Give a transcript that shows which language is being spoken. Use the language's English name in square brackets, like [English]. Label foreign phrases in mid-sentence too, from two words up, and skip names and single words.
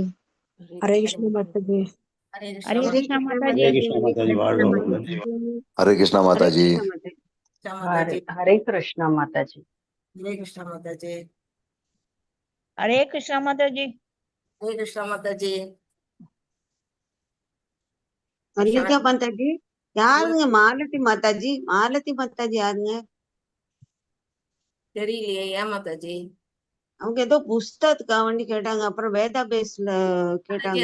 [Hindi] हरे कृष्ण माताजी. Hare हरे कृष्ण माताजी. हरे कृष्ण माताजी. हरे कृष्ण माताजी. हरे कृष्ण माताजी. हरे कृष्ण माताजी. हरे कृष्ण माताजी. हरे कृष्ण माताजी. [Tamil] மல்லிகா மாதாஜி யாருங்க? மாலதி மாதாஜி. மாலதி மாதாஜி யாருங்க? தெரியலையே ஏன் மாதாஜி? அவங்க ஏதோ புஸ்தகத்துக்காக வேண்டி கேட்டாங்க. அப்புறம் வேதா பேஸ்ல கேட்டாங்க.